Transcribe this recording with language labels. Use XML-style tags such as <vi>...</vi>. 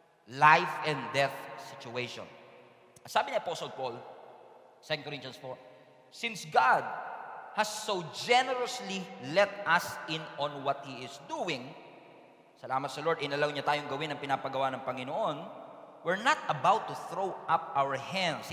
<en>Life and death situation.</en> <tl>Sabi ni Apostle Paul,</tl> <en>2 Corinthians 4, since God has so generously let us in on what He is doing,</en> <tl>Salamat sa Lord, inalaw niya tayong gawin ang pinapagawa ng Panginoon.</tl> <en>We're not about to throw up our hands.</en>